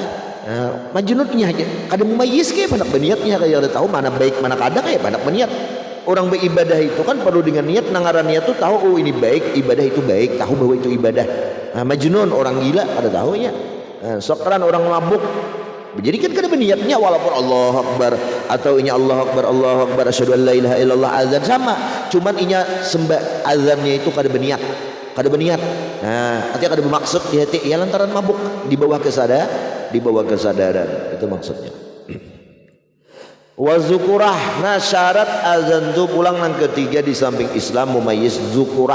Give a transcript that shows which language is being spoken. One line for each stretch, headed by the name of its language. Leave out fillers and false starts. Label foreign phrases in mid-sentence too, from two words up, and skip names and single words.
Banjar: Majnunnya aja kada mumayyiz ke panak berniatnya, kayak ada tahu mana baik mana kada, kayak panak berniat. Orang beribadah itu kan perlu dengan niat, nangaran niat tuh tahu oh ini baik, ibadah itu baik, tahu bahwa itu ibadah. Nah, majnun orang gila kada tahu ya. Nah, sokran orang mabuk. Jadi kan kada berniatnya walaupun
Arabic: الله أكبر
Banjar: atau inya
Arabic: الله أكبر أشهد أن لا إله إلا الله
Banjar: azan sama, cuman inya sembah azannya itu kada berniat. Nah, artinya kada bermaksud di hati ya lantaran mabuk, di bawah kesadaran itu maksudnya.
Arabic: وذكورة.
Banjar: Nah, syarat azan itu pulang yang ketiga di samping Islam mumayyiz zukurah.